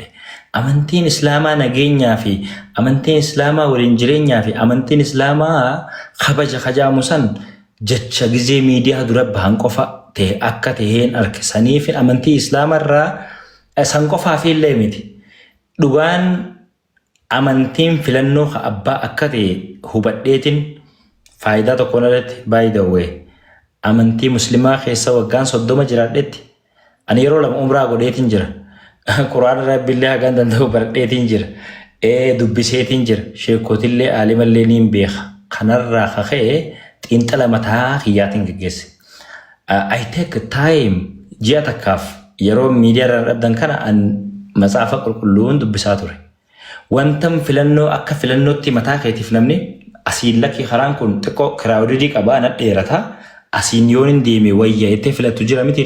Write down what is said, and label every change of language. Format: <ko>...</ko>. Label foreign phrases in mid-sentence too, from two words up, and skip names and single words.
<om>Amantiin Islaamaa nageenyaa fi amantiin Islaamaa waliin jireenyaa fi amantiin Islaamaa kabaja kajaamu san jecha gizee miidiyaa dura bahan qofa ta'e akka taheen harkisanii fi amantii Islaamaa irraa san qofaa fi illee miti. Dhugaan amantiin filannoo abbaa akka ta'e hubadheetiin faayidaa tokkoon irratti</om> <en>by the way</en> <om>amantii muslimaa keessa waggaan 30 jiraadhetti ani yeroo lama umraa godheetiin jira. Quraana rabbiillee hagaan danda'u baradheetiin jira. Dubbiseetiin jira. Sheekotillee aalimallee niin beeka. Kanarraa kaka'ee xiinxala mataa kiyyaatiin geggeesse.</om> <en>I take time</en> <om>ji'a takkaaf yeroo miidiyaa irraa dhabdan kana an matsaafa qulqulluun dubbisaa ture. Wantan filannoo akka filannootti mataa keetiif namni asiin lakki karaan kun xiqqoo kiraawudidii qabaa na dheerataa asiin yoon hin deeme wayyaa itti filattu jira mitire.</om>